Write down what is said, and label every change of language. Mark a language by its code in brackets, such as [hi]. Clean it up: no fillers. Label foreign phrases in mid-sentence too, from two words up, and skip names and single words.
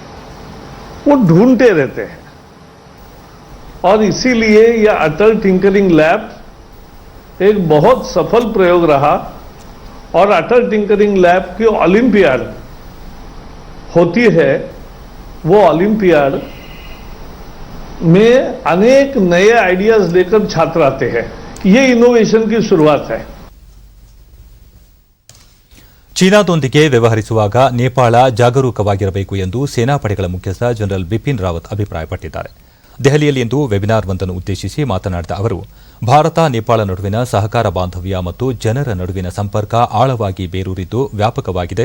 [hi] वो ढूंढते रहते हैं और इसीलिए यह अटल टिंकरिंग लैब एक बहुत सफल प्रयोग रहा और अटल टिंकरिंग लैब की ओलंपियाड होती है. वो ओलंपियाड में अनेक नए आइडियाज लेकर छात्र आते हैं. ये इनोवेशन की शुरुआत है. [kn] ಚೀನಾದೊಂದಿಗೆ ವ್ಯವಹರಿಸುವಾಗ ನೇಪಾಳ ಜಾಗರೂಕವಾಗಿರಬೇಕು ಎಂದು ಸೇನಾಪಡೆಗಳ ಮುಖ್ಯಸ್ಥ ಜನರಲ್ ಬಿಪಿನ್ ರಾವತ್ ಅಭಿಪ್ರಾಯಪಟ್ಟಿದ್ದಾರೆ. ದೆಹಲಿಯಲ್ಲಿಂದು ವೆಬಿನಾರ್ ಒಂದನ್ನು ಉದ್ದೇಶಿಸಿ ಮಾತನಾಡಿದ ಅವರು, ಭಾರತ ನೇಪಾಳ ನಡುವಿನ ಸಹಕಾರ ಬಾಂಧವ್ಯ ಮತ್ತು ಜನರ ನಡುವಿನ ಸಂಪರ್ಕ ಆಳವಾಗಿ ಬೇರೂರಿದ್ದು ವ್ಯಾಪಕವಾಗಿದೆ.